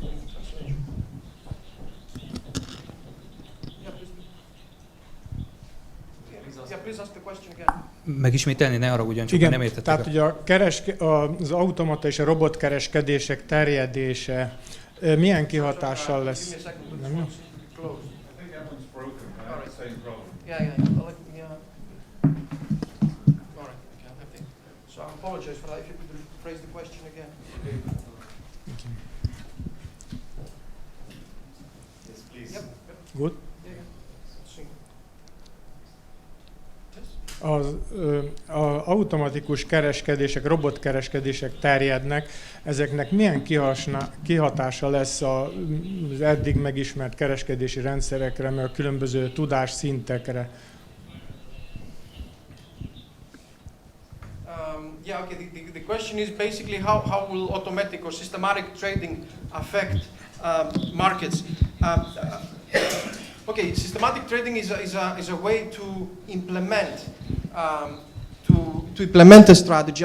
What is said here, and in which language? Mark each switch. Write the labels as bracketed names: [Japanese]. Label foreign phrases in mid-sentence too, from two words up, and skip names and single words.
[Hungarian] Megismételni, ne arra ugyancsak, Igen, nem értettek. tehát ugye az automata és a robotkereskedések terjedése milyen kihatással lesz? Nem jó? [English] So I apologize for that. If you could rephrase the question again. Yes, please. Yep. Good. [Hungarian] Az automatikus kereskedések, robotkereskedések terjednek, ezeknek milyen kihatása lesz az eddig megismert kereskedési rendszerekre, meg a különböző tudásszintekre? [English] Yeah, okay, the question is basically how will automatic or systematic trading affect markets? Okay, systematic trading is a way to implement to implement a strategy.